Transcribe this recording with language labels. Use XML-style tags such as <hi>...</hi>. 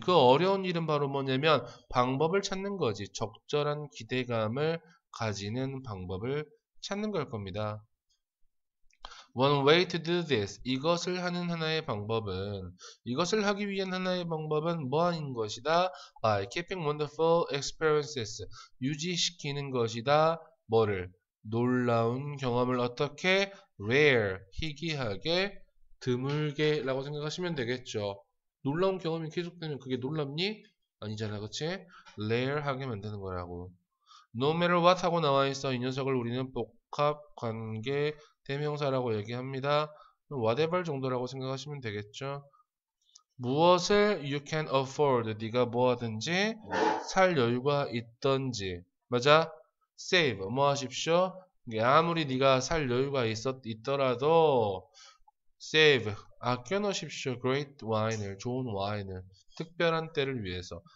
<ko>그 어려운 일은 바로 뭐냐면 방법을 찾는 거지. 적절한 기대감을 가지는 방법을 찾는 걸 겁니다.</ko> <en>One way to do this.</en> <ko>이것을 하는 하나의 방법은, 이것을 하기 위한 하나의 방법은 뭐하는 것이다?</ko> <en>By keeping wonderful experiences.</en> <ko>유지시키는 것이다. 뭐를? 놀라운 경험을 어떻게? Rare. 희귀하게, 드물게 라고 생각하시면 되겠죠. 놀라운 경험이 계속되면 그게 놀랍니? 아니잖아, 그치? Rare하게 만드는 거라고.</ko> <en>No matter what</en> <ko>하고 나와 있어. 이 녀석을 우리는 복합 관계 대명사라고 얘기합니다. whatever 정도라고 생각하시면 되겠죠. 무엇을</ko> <en>you can afford.</en> <ko>네가 뭐하든지 살 여유가 있던지. 맞아? save. 뭐 하십시오? 아무리 네가 살 여유가 있더라도 save. 아껴 놓으십시오. great wine을. 좋은 와인을. 특별한 때를 위해서.</ko>